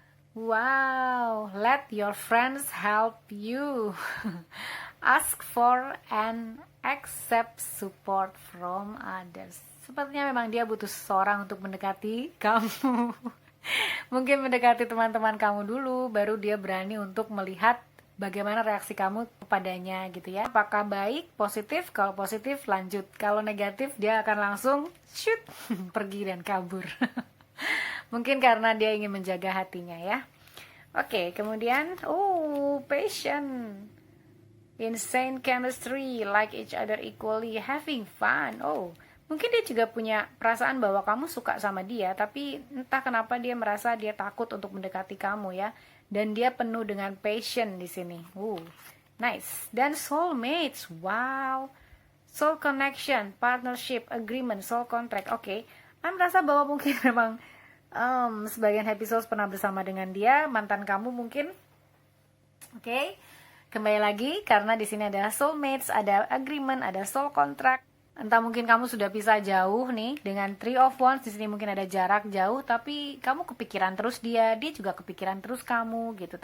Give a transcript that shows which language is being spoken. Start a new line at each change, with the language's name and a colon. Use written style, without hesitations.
English: Wow, let your friends help you. Ask for and accept support from others.
Indonesian: Sepertinya memang dia butuh seseorang untuk mendekati kamu. Mungkin mendekati teman-teman kamu dulu, baru dia berani untuk melihat bagaimana reaksi kamu kepadanya gitu ya. Apakah baik, positif? Kalau positif lanjut. Kalau negatif dia akan langsung shoot, pergi dan kabur. Mungkin karena dia ingin menjaga hatinya ya. Oke, kemudian passion.
English: Insane chemistry, like each other equally, having fun.
Indonesian: Mungkin dia juga punya perasaan bahwa kamu suka sama dia, tapi entah kenapa dia merasa dia takut untuk mendekati kamu ya. Dan dia penuh dengan passion di sini. Nice. Dan soulmates, wow.
English: Soul connection, partnership, agreement, soul contract.
Indonesian: Oke. Aku merasa bahwa mungkin memang sebagian episode pernah bersama dengan dia, mantan kamu mungkin. Oke. Kembali lagi, karena di sini adalah soulmates, ada agreement, ada soul contract. Entah mungkin kamu sudah pisah jauh nih dengan Three of Wands, di sini mungkin ada jarak jauh, tapi kamu kepikiran terus dia juga kepikiran terus kamu gitu.